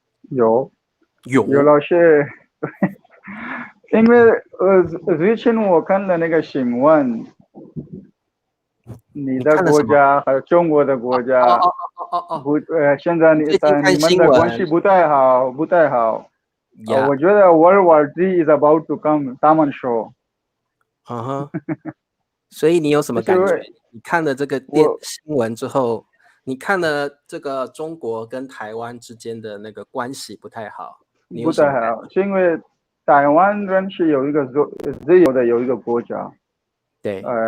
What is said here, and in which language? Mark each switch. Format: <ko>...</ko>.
<zh>有老师，因为最近我看了那个新闻，你的国家还有中国的国家，现在你们的关系不太好，不太好。我觉得</zh> <en>World War III is about to come，</en> <zh>他们说。所以你有什么感觉？你看了这个新闻之后，你看了这个中国跟台湾之间的那个关系不太好，你有什么感觉？不太好，是因为台湾人是有一个自由的有一个国家，对，</zh>